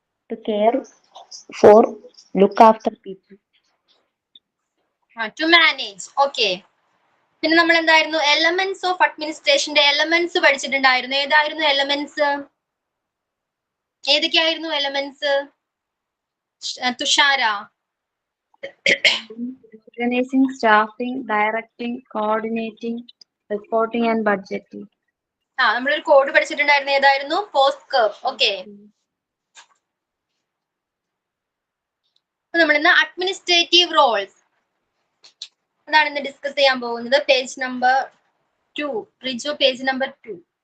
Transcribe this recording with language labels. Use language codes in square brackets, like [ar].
[en] to care for, look after people. to manage. [ml] Okay, പിന്നെ നമ്മൾ എന്തായിരുന്നു എലമെന്റ്സ് ഓഫ് അഡ്മിനിസ്ട്രേഷന്റെ എലമെന്റ്സ് പഠിച്ചിട്ടുണ്ടായിരുന്നു. ഏതായിരുന്നു elements? ഏതൊക്കെയായിരുന്നു elements Thushara? [en] Organizing, staffing, directing, coordinating, reporting and budgeting. [ml] നമ്മളൊരു code പഠിച്ചിട്ടുണ്ടായിരുന്നു. ഏതായിരുന്നു? Post curve. Okay, നമ്മൾ ഇന്ന് administrative Rolls അതാണ് ഇന്ന് ഡിസ്കസ് ചെയ്യാൻ പോകുന്നത്. Page number 2. Riju, page number 2.